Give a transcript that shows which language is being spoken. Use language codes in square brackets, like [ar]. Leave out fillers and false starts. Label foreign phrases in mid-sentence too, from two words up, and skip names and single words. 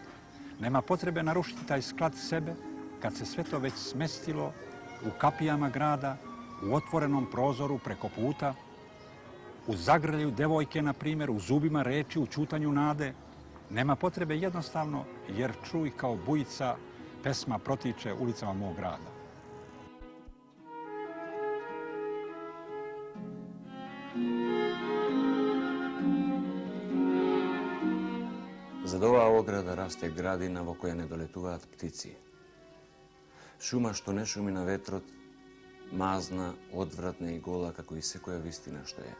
[sr] Nema potrebe narušiti taj sklad sebe kad se sve to već smestilo u kapijama grada, u otvorenom prozoru preko puta, u zagrlju devojke, na primjer, u zubima reči, u ćutanju nade. Nema potrebe jednostavno, jer čuj kao bujica pesma protiče ulicama mog grada. [mk] Зад оваа ограда расте градина во која не долетуваат птици. Шума што не шуми на ветрот, мазна, одвратна и гола како и секоја вистина што е.